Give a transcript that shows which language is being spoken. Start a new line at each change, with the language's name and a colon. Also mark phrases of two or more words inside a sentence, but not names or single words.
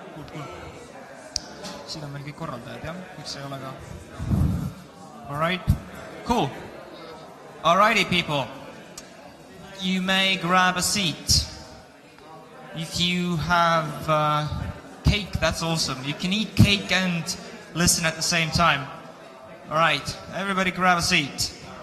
English: cool.
Estonian: siin on meil kõik korraldajad, jah? Miks ei ole ka?
English: Alright, cool. Alrighty, people. You may grab a seat. If you have cake, that's awesome. You can eat cake and listen at the same time. Alright, everybody grab a seat.